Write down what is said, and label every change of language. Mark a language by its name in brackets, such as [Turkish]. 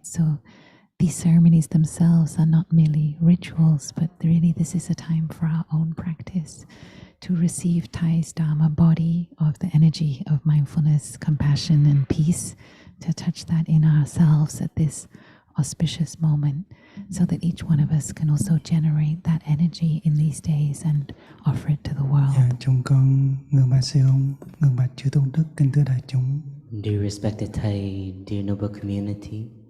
[English] So these ceremonies themselves are not merely rituals, but really this is a time for our own practice to receive Thay's Dharma body of the energy of mindfulness, compassion, and peace, to touch that in ourselves at this auspicious moment, so that each one of us can also generate that energy in these days and offer it to the world. [Vietnamese] Chúng con ngưỡng bạch sư ông, ngưỡng bạch chư tôn đức, kính thưa đại chúng. [English] Dear respected Thay, dear noble community.